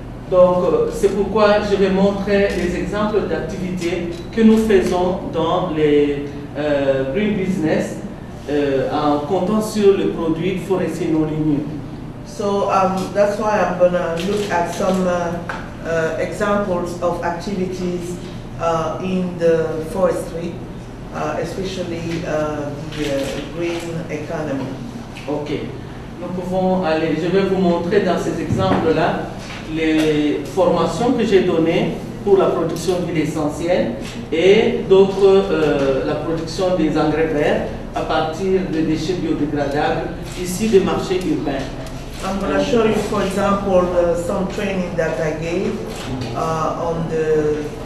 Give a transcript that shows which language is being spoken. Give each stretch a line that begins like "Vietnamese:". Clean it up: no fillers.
French: Donc c'est pourquoi je vais montrer les exemples d'activités que nous faisons dans les green business en comptant sur le produit forestier non ligneux.
English: So that's why I'm gonna look at some examples of activities in the forestry, especially the green economy.
French: Ok. Nous pouvons aller. Je vais vous montrer dans ces exemples-là les formations que j'ai données pour la production d'huile essentielle et d'autres, la production des engrais verts à partir de déchets biodégradables issus des marchés urbains.
English: I'm going to show you, for example, some training that I gave on the